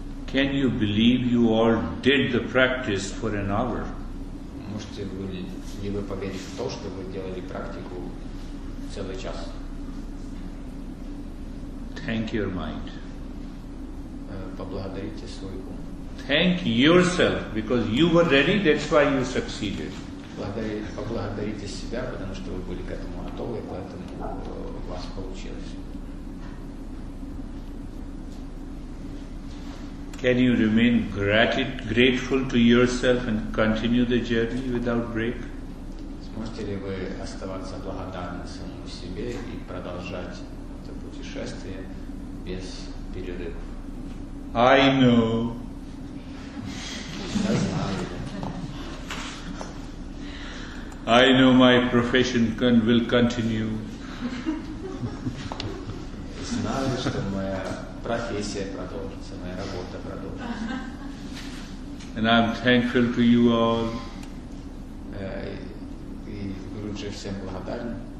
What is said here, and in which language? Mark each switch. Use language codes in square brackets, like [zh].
[en] Can you believe you all did the practice for an hour? [ru] Можете ли вы поверить в то, что вы делали практику целый час? [en] Thank your mind. [ru] Поблагодарите свой ум. [en] Thank yourself because you were ready, that's why you succeeded. [ru] Поблагодарите себя, потому что вы были к этому готовы, поэтому у вас получилось. [en] Can you remain grateful to yourself and continue the journey without break? [ru] Сможете ли вы оставаться благодарны самому себе и продолжать это путешествие без перерывов? [en] I know. [ru] Я знаю. [en] I know my profession will continue. [ru] Знаю, что моя профессия продолжится, моя работа продолжится. [en] And I'm thankful to you all. [ru] И Гуруджи всем благодарен.